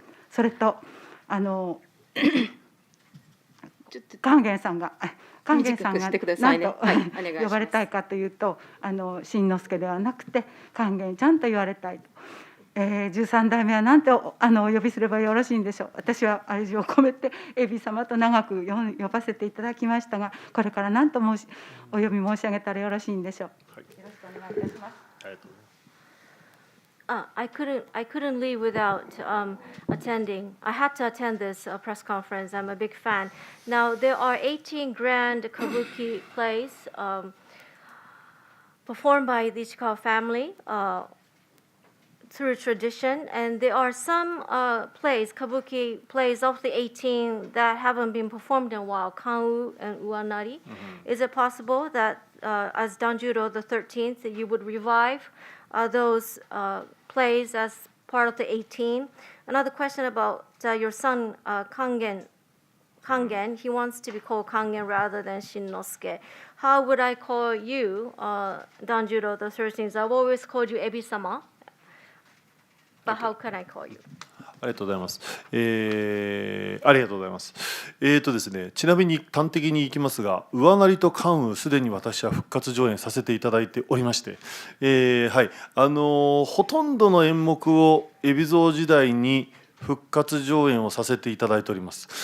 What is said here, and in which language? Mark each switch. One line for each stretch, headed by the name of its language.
Japanese: それと勸玄さんが何と呼ばれたいかというと、新之助ではなくて勸玄ちゃんと言われたいと。 13代目は何てお呼びすればよろしいんでしょう。私は愛情を込めて海老様と長く呼ばせていただきましたが、これから何とお呼び申し上げたらよろしいんでしょう。よろしくお願いいたします。
English: I couldn't leave without attending. I had to attend this press conference. I'm a big fan. Now there are 18 grand kabuki plays performed by the Ichikawa family through tradition, and there are some plays, kabuki plays of the 18 that haven't been performed in a while, Kanwu and Uanari. Is it possible that as Danjuro the 13th, you would revive those plays as part of the 18? Another question about your son, Kangen. He wants to be called Kangen rather than Shinnosuke. How would I call you, Danjuro the 13th? I've always called you Ebi-sama, but how can I call you?
Japanese: ありがとうございます。ありがとうございます。ですね、ちなみに端的にいきますが、上成と関羽すでに私は復活上演させていただいておりまして、はい、ほとんどの演目を海老蔵時代に復活上演をさせていただいております。